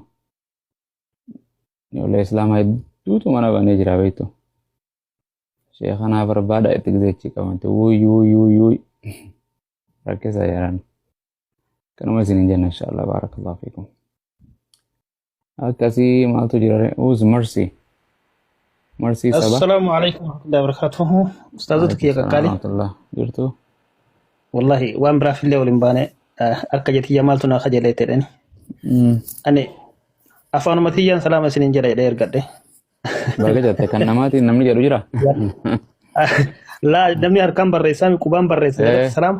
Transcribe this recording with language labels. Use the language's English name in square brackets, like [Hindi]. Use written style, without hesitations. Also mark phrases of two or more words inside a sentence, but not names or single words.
[Oromo] Ijoollee islaamaa hedduutu mana banee jira beektu. Sheekanaa barbaada itti gizeechi qabante wuuy rakkisa yeran. Kanuma isin hin jenna [Arabic] إن شاء الله بارك الله فيكم. [Oromo] Akkasii maaltu jira uus mercy. Mercy saba. [Arabic] السلام عليكم ورحمة الله وبركاته. [Oromo] Ustaazota kiyya qaqqaali. Jirtu. Wallahi waan biraa fillee waliin baane akka jetiyya maaltu naa kajalee ta'edhani. Ani afaanuma tiyyaan salaama isiniin jedha jedhee ergadhe. Baga jette kan namaatiin namni jedhu jira. Laa namni harkaan barreessaa qubaan barreessa salaama.